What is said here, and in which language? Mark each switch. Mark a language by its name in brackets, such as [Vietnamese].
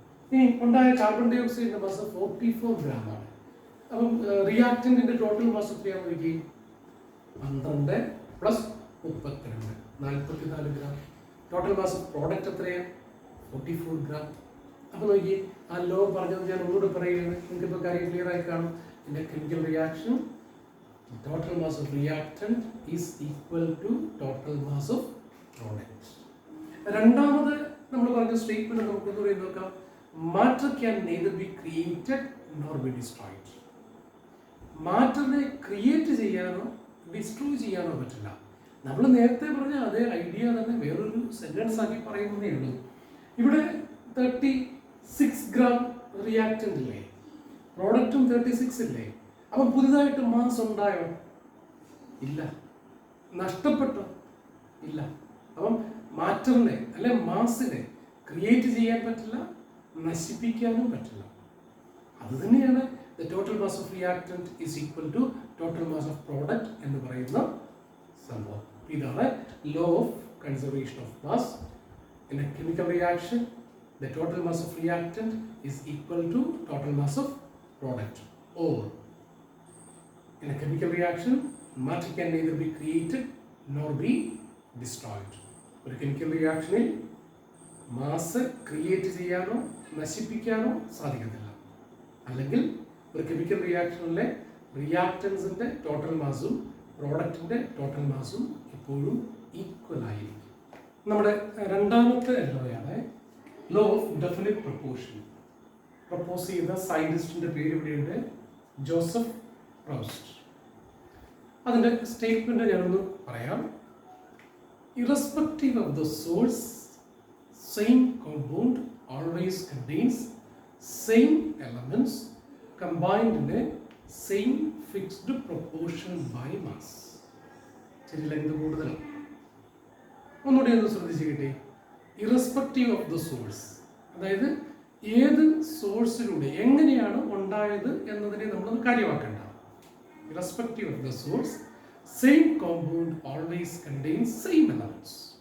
[Malayalam] ഇനി ഉണ്ടായ carbon dye ഓക്സൈഡിന്റെ mass 44 gram ആണ്. അപ്പം റിയാക്ടന്റിന്റെ ടോട്ടൽ മാസ് എത്രയാണെന്ന് നോക്കി, 12 + 32 44 gram. Total mass of product എത്രയാണ്? 44 ഗ്രാം. അപ്പോൾ നോക്കി, ആ ലോ പറഞ്ഞത് ഞാൻ ഒന്നുകൂടെ പറയുകയാണ്. നിങ്ങൾക്കിപ്പോൾ കാര്യം ക്ലിയർ ആയി കാണും. [English] In a chemical reaction total mass of reactant is equal to total mass of product. [Malayalam] രണ്ടാമത് നമ്മൾ പറഞ്ഞ സ്റ്റേറ്റ്മെന്റ് നമുക്ക് നോക്കാം. [English] Matter can neither be created nor be destroyed. [Malayalam] മാറ്ററിനെ create ചെയ്യാനോ ഡിസ്ട്രോയ് ചെയ്യാനോ പറ്റില്ല. നമ്മൾ നേരത്തെ പറഞ്ഞ അതേ ഐഡിയ തന്നെ വേറൊരു സെന്റൻസ് ആക്കി പറയുന്നതേ ഉള്ളൂ. ഇവിടെ 36 ഗ്രാം റിയാക്റ്റന്റ് ഇല്ലേ, പ്രോഡക്റ്റും 36 ഇല്ലേ, അപ്പം പുതുതായിട്ട് മാസ് ഉണ്ടായോ? ഇല്ല. നഷ്ടപ്പെട്ടോ? ഇല്ല. അപ്പം മാറ്ററിനെ അല്ലെ മാസിനെ ക്രിയേറ്റ് ചെയ്യാൻ പറ്റില്ല, നശിപ്പിക്കാനും പറ്റില്ല. അത് തന്നെയാണ് [English] the total mass of reactant is equal to total mass of product [Malayalam] എന്ന് പറയുന്ന സംഭവം. ഇതാണ് [English] law of conservation of mass. In a chemical reaction, the total mass of reactant is equal to total mass of product. Or in a chemical reaction, matter can neither be created nor be destroyed. [Malayalam] ഒരു chemical റിയാക്ഷനിൽ mass create ചെയ്യാനോ നശിപ്പിക്കാനോ സാധിക്കത്തില്ല. അല്ലെങ്കിൽ ഒരു chemical റിയാക്ഷനിലെ റിയാക്റ്റൻസിന്റെ total മാസും പ്രോഡക്റ്റിന്റെ total മാസും എപ്പോഴും equal ആയിരിക്കും. നമ്മുടെ രണ്ടാമത്തെ ലോയാണ് law of definite proportion. Propose ചെയ്ത സയന്റിസ്റ്റിന്റെ പേര് ഇവിടെയുണ്ട്, ജോസഫ് പ്രൗസ്റ്റ്. അതിന്റെ സ്റ്റേറ്റ്മെന്റ് ഞാനൊന്ന് പറയാം. [English] Irrespective of the source, same compound always contains same elements combined in a same fixed proportion by mass. [Malayalam] ശരിയല്ല, ഇത് കൂടുതലാണ്. ഒന്നുകൂടി ഒന്ന് ശ്രദ്ധിച്ച് കിട്ടി. [English] irrespective of the source, [Malayalam] അതായത് ഏത് സോഴ്സിലൂടെ എങ്ങനെയാണ് ഉണ്ടായത് എന്നതിനെ നമ്മൾ കാര്യമാക്കേണ്ട. [English] Irrespective of the source, same compound always contains same elements.